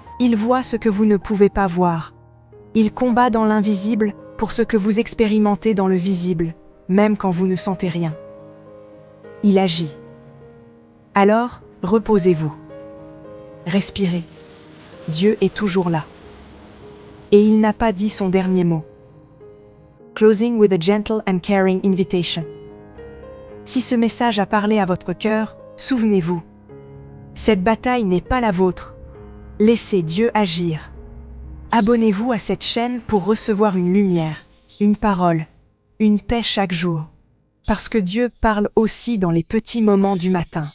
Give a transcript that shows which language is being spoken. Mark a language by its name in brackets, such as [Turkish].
[French] Il voit ce que vous ne pouvez pas voir. Il combat dans l'invisible pour ce que vous expérimentez dans le visible, même quand vous ne sentez rien. Il agit. Alors, reposez-vous. Respirez. Dieu est toujours là. Et il n'a pas dit son dernier mot. [English] Closing with a gentle and caring invitation. [French] Si ce message a parlé à votre cœur, souvenez-vous. Cette bataille n'est pas la vôtre. Laissez Dieu agir. Abonnez-vous à cette chaîne pour recevoir une lumière, une parole, une paix chaque jour. Parce que Dieu parle aussi dans les petits moments du matin.